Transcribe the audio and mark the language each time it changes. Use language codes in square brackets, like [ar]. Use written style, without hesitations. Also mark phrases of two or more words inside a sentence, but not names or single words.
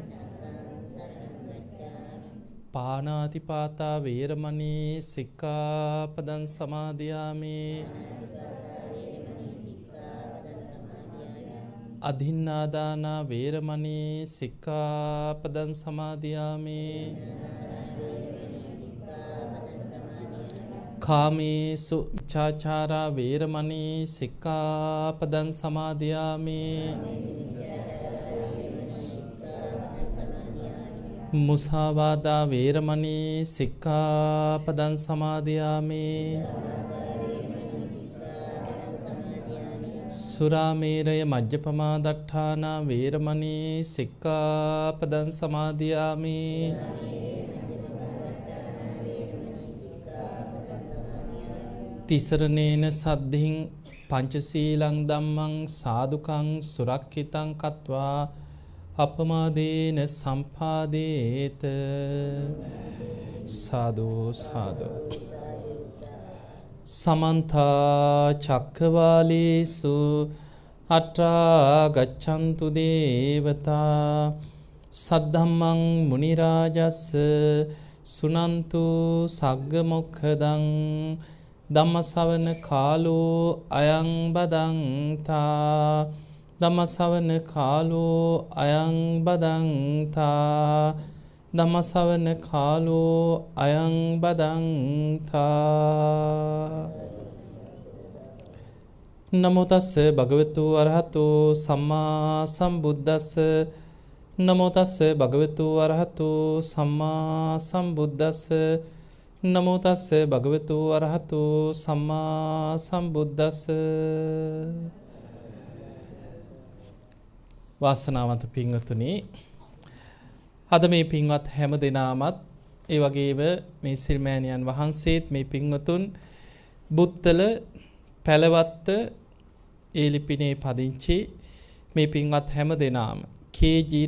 [pi] පාණාතිපාතා වේරමණී සික්ඛාපදං සමාදියාමි အဒိන්නා දාන වේරමණී සික්ඛාපදං සමාදියාමි කාමේසු මිච්ඡාචාරා වේරමණී සික්ඛාපදං සමාදියාමි มุสาวาทาเวรมณีสิกขาปดังสมาธิยามิ สุราเมรยมัจจปมาดัฏฐานาเวรมณีสิกขาปดังสมาธิยามิติสรเนนะสัดถิงปัญจสีลังดัมมังสาธุกังสุรักขิตังกัตวา අපමාදේන සම්පාදේත සාදු සාදු සමන්තා චක්කවාලේසු අත්‍රා ගච්ඡන්තු දේවතා සද්ධම්මං මුනි රාජස්ස සුනන්තු සග්ග මොක්ඛදං ධම්මසවන කාලෝ අයං බදන්තා ධම්මසවන කාලෝ අයං බදන්තා ධම්මසවන කාලෝ අයං බදන්තා නමෝ තස්ස භගවතු අරහතු සම්මා සම්බුද්දස්ස නමෝ තස්ස භගවතු අරහතු සම්මා සම්බුද්දස්ස නමෝ තස්ස භගවතු අරහතු සම්මා සම්බුද්දස්ස [si] වාසනාවන්ත පින්වතුනි අද මේ පින්වත් හැම දෙනාමත් ඒ වගේම මේ සිල්මෑණියන් වහන්සේත් මේ පින්වතුන් බුත්තල පැලවත්ත ඒ ලිපිනේ පදිංචි මේ පින්වත් හැම දෙනාම කේ.ජී.